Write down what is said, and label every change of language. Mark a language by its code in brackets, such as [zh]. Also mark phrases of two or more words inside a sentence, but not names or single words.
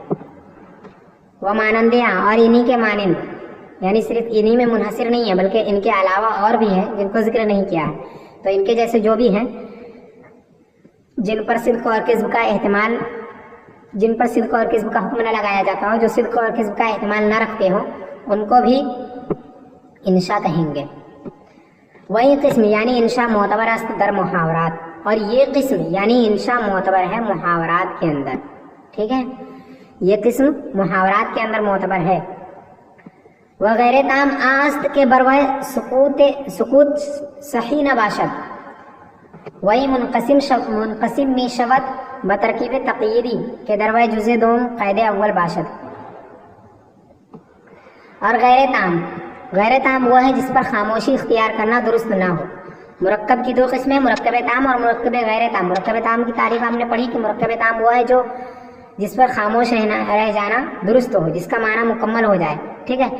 [ur] وہ مانندیاں، اور انہی کے مانند، یعنی صرف انہی میں منحصر نہیں ہے بلکہ ان کے علاوہ اور بھی ہیں جن کو ذکر نہیں کیا ہے. تو ان کے جیسے جو بھی ہیں جن پر صدق اور کذب کا حکم نہ لگایا جاتا ہو، جو صدق اور کذب کا احتمال نہ رکھتے ہوں، ان کو بھی انشاء کہیں گے. [fa] وہی قسم یعنی انشاء معتبر است در محاورات، [ur] اور یہ قسم یعنی انشاء معتبر ہے محاورات کے اندر، ٹھیک ہے. یہ قسم محاورات کے اندر معتبر ہے. [fa] وغیر تام آست کے بروئے سکوت صحیح نہ باشد، وہی منقسم می شود بترکیب تقییدی کے دروئے جزء دوم قید اول باشد. [ur] اور غیر تام وہ ہے جس پر خاموشی اختیار کرنا درست نہ ہو. مرکب کی دو قسمیں، مرکب تام اور مرکب غیر تام. مرکب تام کی تعریف آپ نے پڑھی کہ مرکب تام وہ ہے جو جس پر خاموش رہ جانا درست ہو، جس کا معنی مکمل ہو جائے، ٹھیک ہے.